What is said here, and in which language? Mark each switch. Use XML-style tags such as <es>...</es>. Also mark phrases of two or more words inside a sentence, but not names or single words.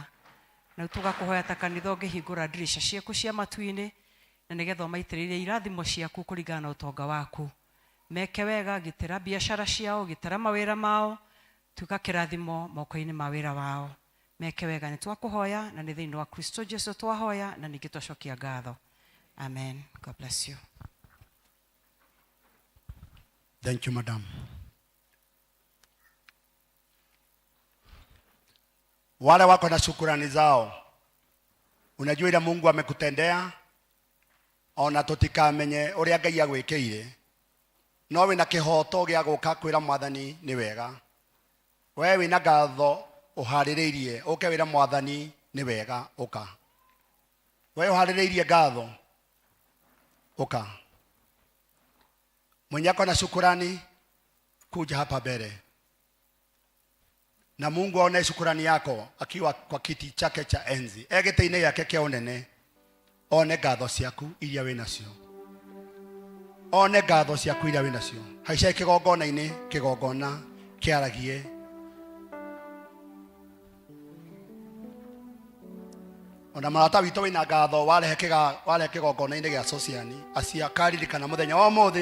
<ki>Na tũgakũhoya ta kanitha ũngĩhingũra ndirisha ciaku cia matu-inĩ na nĩgetha ũmaitĩrĩrie irathimo ciaku kũringana na ũtonga waku. Meke wega, gitĩra biashara ciao, gitĩra mawĩra mao, tuĩka kĩrathimo moko-inĩ ma wĩra wao. Meke wega, nĩ twakũhoya na nĩ thĩinĩ wa Kristo Jesu twahoya na ningĩ twacokia ngatho.</ki> <en>Amen. God bless you. Thank you, madam.</en> <sw>Wale wako na shukrani zao, unajua ile Mungu amekutendea,</sw> <ki>ona tutikamenye ũrĩa Ngai agwĩkĩire, no wĩna kĩhoto gĩa gũka kwĩra Mwathani nĩ wega. We wĩna ngatho ũharĩrĩirie ũke wĩra Mwathani nĩ wega, ũka. We ũharĩrĩirie ngatho, ũka.</ki> <sw>Mwenye ako na shukrani, kuja hapa mbele. Na Mungu aone shukrani yako akiwa kwa kiti chake cha enzi.</sw> <ki>Gĩtĩ-inĩ yake kĩa ũnene, one ngatho ciaku iria wĩ nacio. One ngatho ciaku iria wĩ nacio. Haica kĩgongona-inĩ, kĩgongona kĩaragie. Ona marata witũ wĩna ngatho warehe kĩgongona-inĩ gĩa sociani, acia karirikana mũthenya wa ũmũthĩ.</ki>